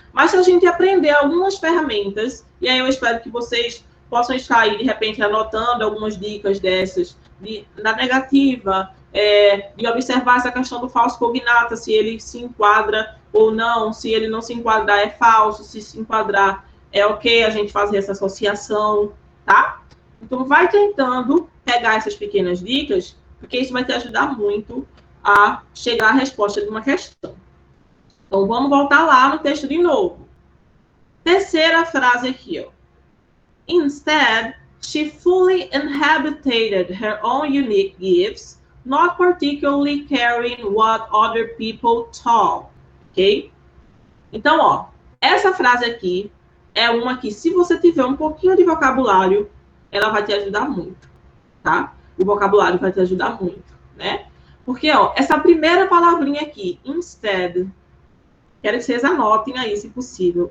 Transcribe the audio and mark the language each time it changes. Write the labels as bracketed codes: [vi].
[pt] Mas se a gente aprender algumas ferramentas, e aí eu espero que vocês possam estar aí, de repente, anotando algumas dicas dessas, da negativa, de observar essa questão do falso cognata, se ele se enquadra ou não, se ele não se enquadrar é falso, se enquadrar é ok a gente fazer essa associação, tá? Então, vai tentando pegar essas pequenas dicas, porque isso vai te ajudar muito a chegar à resposta de uma questão. Então, vamos voltar lá no texto de novo. Terceira frase aqui, ó. [en] Instead, she fully inhabited her own unique gifts, not particularly caring what other people thought. [pt] Ok? Então, ó, essa frase aqui é uma que, se você tiver um pouquinho de vocabulário, ela vai te ajudar muito, tá? O vocabulário vai te ajudar muito, né? Porque, ó, essa primeira palavrinha aqui, instead, quero que vocês anotem aí, se possível.